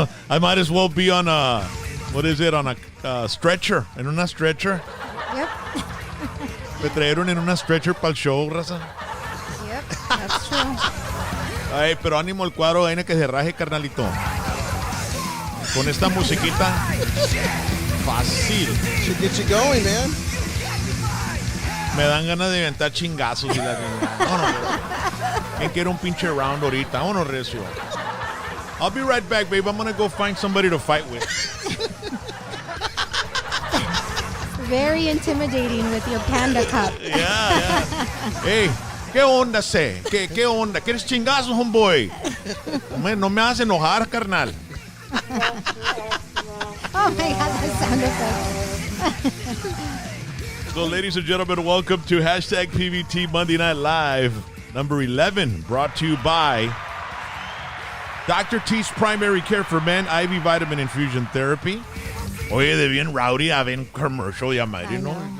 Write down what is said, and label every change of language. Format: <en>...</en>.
<en>I might as well be on a, what is it, on a stretcher.</en> <es>En una stretcher.</es> <en>Yep.</en> <es>Me trajeron en una stretcher para el show, raza.</es> <en>Yep, that's true.</en> <es>Ay, pero ánimo el cuadro, vaina que se raje, carnalito. Con esta musiquita, fácil.</es> <en>Should get you going, man.</en> <es>Me dan ganas de inventar chingazos y la Vámonos. ¿Quién quiere un pinche round ahorita? Vámonos, recio.</es> <en>I'll be right back, babe. I'm gonna go find somebody to fight with. Very intimidating with your panda cup. Yeah. Hey,</en> <es>¿qué onda, sé? ¿Qué onda? ¿Quieres chingazos, homeboy? No me hagas enojar, carnal.</es> <en>Oh my God, that sound effect. So, ladies and gentlemen, welcome to hashtag PVT Monday Night Live, number 11, brought to you by Dr. T's Primary Care for Men, IV Vitamin Infusion Therapy.</en> <es>Oye, de bien rowdy, a bien commercial, ya madre, ¿no?</es>